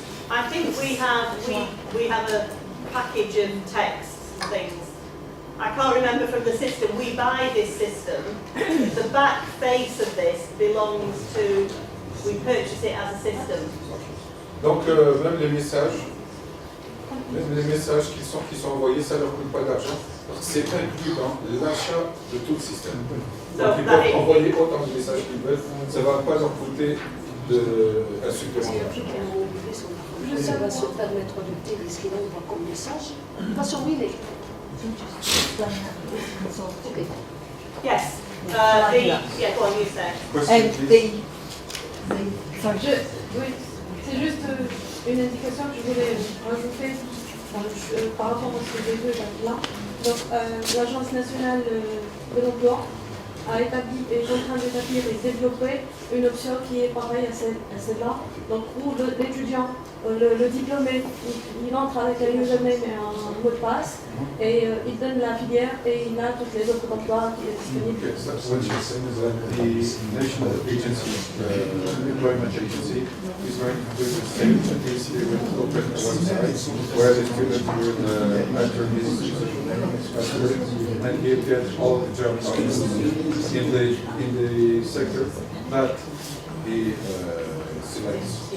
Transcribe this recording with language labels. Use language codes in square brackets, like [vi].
[en] I think we have a package of texts and things. I can't remember from the system. We buy this system. The back face of this belongs to. We purchase it as a system. [fr] Donc même les messages qui sont envoyés, ça ne leur coûte pas d'argent. C'est inclus dans l'achat de tout le système. Donc ils peuvent envoyer autant de messages qu'ils veulent, ça ne va pas leur coûter un supplément d'argent. Ça va se permettre de dire ce qu'il envoie comme message. Pas sur mail. [en] Okay. Yes. Yeah, go on, you say. Sorry, [fr] Oui, c'est juste une indication que je voulais rajouter par rapport à ces deux étapes-là. Donc, l'Agence nationale de l'emploi a établi, est en train d'établir et développer une option qui est pareille à celle-là. Donc, où l'étudiant, le diplômé, il entre avec un username et un mot de passe, et il donne la filière et il a toutes les offres d'emploi qui sont disponibles. [en] Okay, so what you're saying is that the national agency, employment agency, is going to do the same. They will open a website where the student will enter his password and he'll get all the job offers in the sector that he selects.